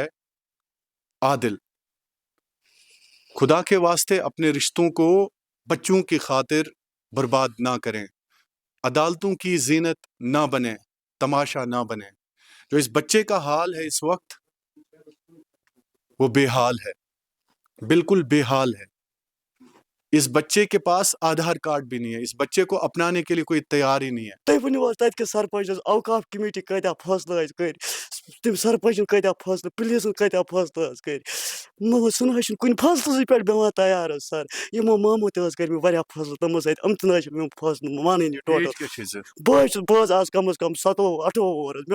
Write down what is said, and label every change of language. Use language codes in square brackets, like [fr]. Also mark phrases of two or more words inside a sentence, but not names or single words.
[ur] عادل, خدا کے واسطے اپنے رشتوں کو بچوں کی خاطر برباد نہ کریں, عدالتوں کی زینت نہ بنیں, تماشا نہ بنیں. جو اس بچے کا حال ہے اس وقت وہ بے حال ہے, بالکل بے حال ہے. اس بچے کے پاس آدھار کارڈ بھی نہیں ہے, اس بچے کو اپنانے کے لیے کوئی تیار ہی نہیں ہے. [ks] تُہۍ ؤنِو حظ تَتہِ کِس سرپنچس اوقاف کمیٹی کۭتیاہ فٲصلہٕ حظ کٔرۍ, تٔمۍ سرپنچن کۭتیاہ فٲصلہٕ, پُلیٖسن کۭتیاہ فٲصلہٕ حظ کٔرۍ, سُہ نہ حظ چھُنہٕ کُنہِ فٲصلَسٕے پٮ۪ٹھ بیٚہوان تیار حظ سر. یِمو مامو تہِ حظ کٔرۍ مےٚ واریاہ فٲصلہٕ تِمو سۭتۍ, یِم تہِ نہ حظ چھِنہٕ میون فٲصلہٕ مانٲنی ٹوٹل. ایج کیٛاہ چھے ژےٚ؟ بہٕ حظ آز کم از کم 27-28 وُہُر حظ.